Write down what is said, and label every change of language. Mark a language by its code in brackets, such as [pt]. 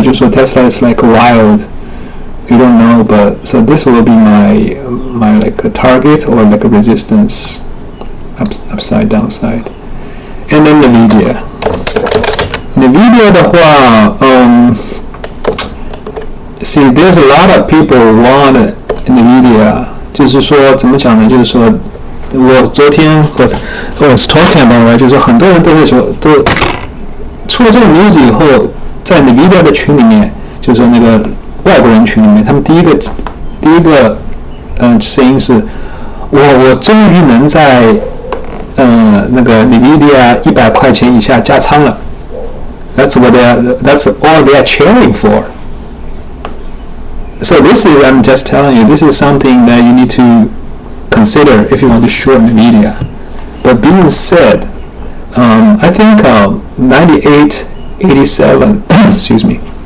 [en] 就是说 Tesla is like wild. You don't know, but so this will be my like a target or like a resistance, upside, downside, and then NVIDIA 的话see there's a lot of people want NVIDIA， [zh] 就是说怎么讲呢？就是说我昨天我 [en] was talking about， [zh] right， 就是说很多人都会说都出了这个 news 以后，在 NVIDIA 的群里面，就是说那个外国人群里面，他们第一个声音是，我终于能在那个 NVIDIA 100块钱以下加仓了。 [en] That's all they are cheering for. So I'm just telling you, this is something that you need to consider if you want to short NVIDIA. But being said, I think 98.87 excuse me.